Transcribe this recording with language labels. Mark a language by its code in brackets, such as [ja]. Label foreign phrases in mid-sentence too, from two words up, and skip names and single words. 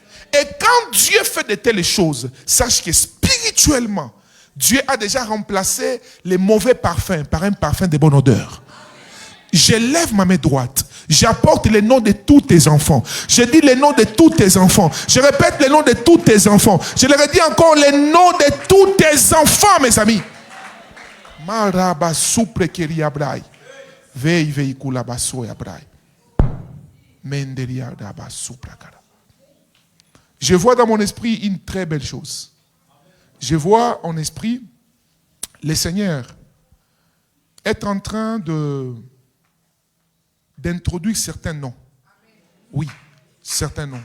[fr] Et quand Dieu fait de telles choses, sache que spirituellement, spirituellement, Dieu a déjà remplacé les mauvais parfums par un parfum de bonne odeur. Je lève ma main droite. J'apporte les noms de tous tes enfants. Je dis les noms de tous tes enfants. Je répète les noms de tous tes enfants. Je leur dis encore les noms de tous tes enfants, mes amis. Maraba supre keria brai. Vei veicula basoya brai. Menderia daba supra kara. Je vois dans mon esprit une très belle chose. Je vois en esprit le Seigneur être en train d'introduire certains noms. Oui, certains noms.